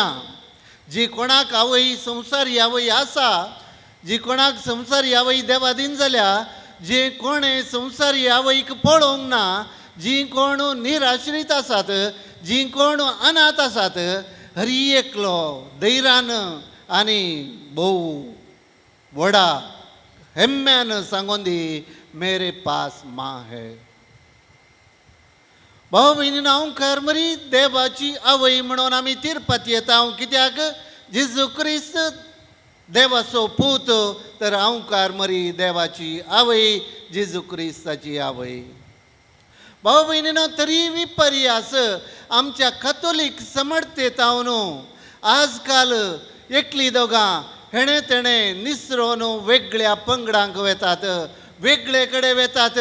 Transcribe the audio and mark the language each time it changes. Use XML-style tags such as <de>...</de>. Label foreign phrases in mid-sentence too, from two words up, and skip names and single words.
<kok>जी कोणाक आवय संवसारी आवय आसा, जी कोणाक संवसारी आवय देवा दिन जाल्या, जे कोण संवसारी आवयक पळोवंक ना, जी कोण निराश्रीत आसात, जी कोण अनाथ आसात, हर एकलो धैर्यान आनी भोव व्हडा हेम्यान सांगून दी,</kok> <hi>मेरे पास माँ है.</hi> <kok>भाऊ भयणीनो, हांव खरमरी देवाची आवय म्हणून आमी तिरपात येता. कित्याक जेजू क्रिस्त देवाचो पूत, तर हांव कारमरी देवाची आवय, जेजू क्रिस्ताची आवय. भाऊ भयणीनो, तरी विपर्यास आमच्या कॅथोलीक समर्थेत आजकाल एकली दोगां हेणे तेणे निसरून वेगळ्या पंगडांक वेतात, वेगळे कडेन वेतात.</kok>